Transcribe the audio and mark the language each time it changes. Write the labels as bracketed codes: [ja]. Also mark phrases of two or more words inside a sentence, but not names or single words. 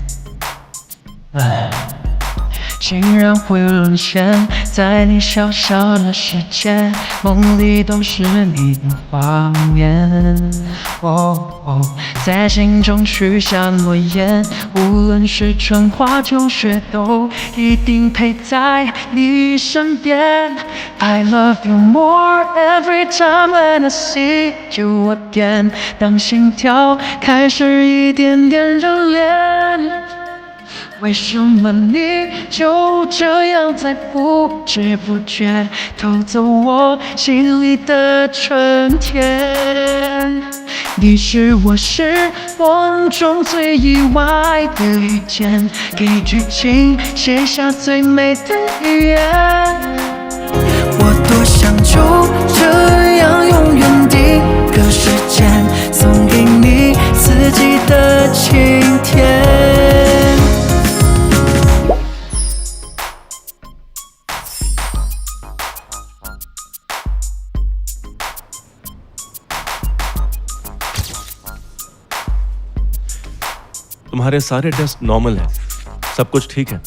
[zh] 竟然会沦陷在你小小的世界，梦里都是你的画面。在心中许下诺言，无论是春花秋雪，都一定陪在你身边。 [en] I love you more every time when I see you again。 [zh] 当心跳开始一点点热烈。为什么你就这样在不知不觉偷走我心里的春天？你是我失望中最意外的遇见，给剧情写下最美的语言。我多想就这样永远定格时间，送给你四季的晴天。 [hi] तुम्हारे सारे [en] test normal [hi] हैं, सब कुछ ठीक है।